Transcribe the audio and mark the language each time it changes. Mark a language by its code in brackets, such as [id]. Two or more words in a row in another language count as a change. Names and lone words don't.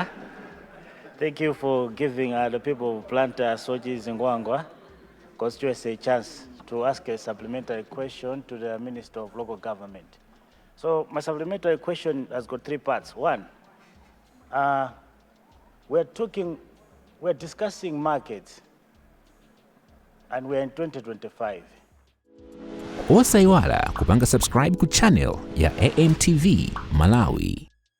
[en] Thank you for giving the people of Blantyre Sochi Zingwangwa constituency a chance to ask a supplementary question to the Minister of Local Government. So my supplementary question has got 3 parts. One, we're discussing markets, and we're in 2025. [ny] Osaiwala kupanga subscribe ku channel ya AMTV Malawi.